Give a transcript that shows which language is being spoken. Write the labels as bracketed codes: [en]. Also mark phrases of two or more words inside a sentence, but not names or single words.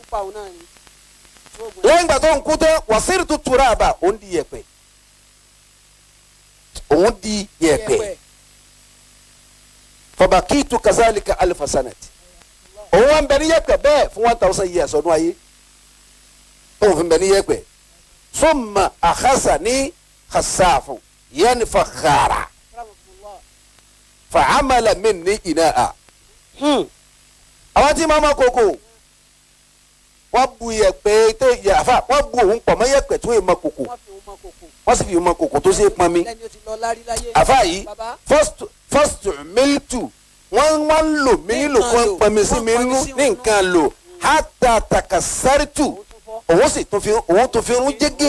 [yo] lẹ́yìn ìgbà tó ń kú tán wàsíìrì tó tura àbá ó ń di yẹ̀pẹ̀. òun di yẹ̀pẹ̀ [ar] فبقيت كذلك ألف سنة [yo] òun wà ń bẹ ní yẹ̀pẹ̀ bẹ́ẹ̀ fún 1000 years ọdún ayé òun fi ń bẹ ní yẹ̀pẹ̀ [ar] ثم أخذني خزاف يعني فخارا فعمل مني إناء. [yo] àwọn tí mama koko wọ́n bu yẹ̀pẹ̀ tó yàfa wọ́n bu òun pọ̀ mọ́ yẹ̀pẹ̀ tó yẹ mọ́ koko wọ́n sì fi mọ kòkò tó ṣe pọn mi. àfa yìí first miltu wọ́n lò mí nílò kan pọn mi sí mi nínú ní nǹkan lò [ar] حتى تكسرت [yo] òun sì tún fi rún jégé.